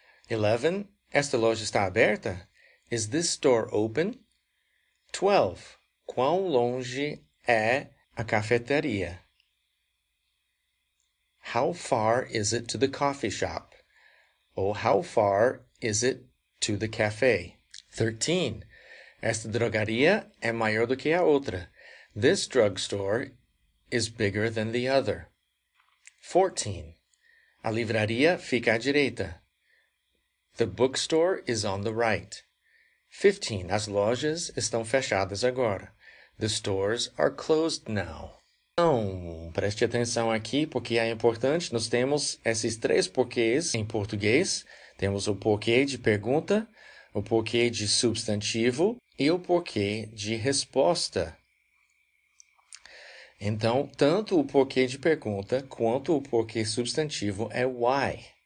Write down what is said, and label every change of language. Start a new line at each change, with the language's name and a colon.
Portuguese: 11. Esta loja está aberta?
English: Is this store open?
Portuguese: 12. Quão longe é a cafeteria?
English: How far is it to the coffee shop? Ou how far is it to the café? 13.
Portuguese: Esta drogaria é maior do que a outra.
English: This drugstore is bigger than the other. 14.
Portuguese: A livraria fica à direita.
English: The bookstore is on the right. 15.
Portuguese: As lojas estão fechadas agora.
English: The stores are closed now.
Portuguese: Então, preste atenção aqui porque é importante. Nós temos esses 3 porquês em português. Temos o porquê de pergunta, o porquê de substantivo e o porquê de resposta. Então, tanto o porquê de pergunta quanto o porquê substantivo é why.